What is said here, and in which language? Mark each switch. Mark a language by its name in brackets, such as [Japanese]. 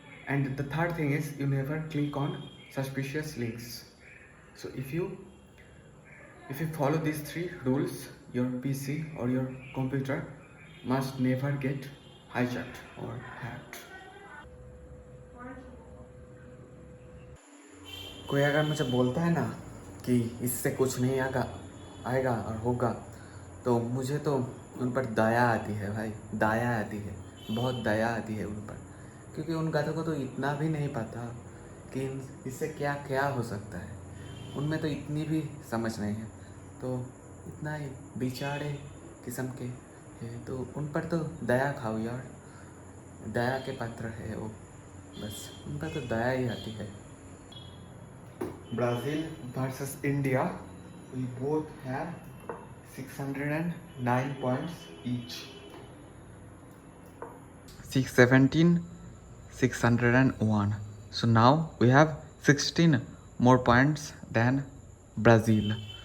[English] And the third thing is, you never click on suspicious links. So if you follow these three rules, your PC or your computer must never get hijacked or hacked. [Hindi] कोई अगर मुझे बोलता है ना कि इससे कुछ नहीं आएगा और होगा, तो मुझे तो उन पर दया आती है भाई, दया आती है, बहुत दया आती है उन पर, क्योंकि उन गाधों को तो इतना भी नहीं पता कि इससे क्या क्या हो सकता है। उनमें तो इतनी भी समझ नहीं है, तो इतना ही बेचारे किस्म के हैं, तो उन पर तो दया खाओ यार, दया के पात्र है वो, बस उन पर तो दया ही आती है। [English] Brazil versus India, we both have 609 points each. 617, 601. So now we have 16 more points than Brazil.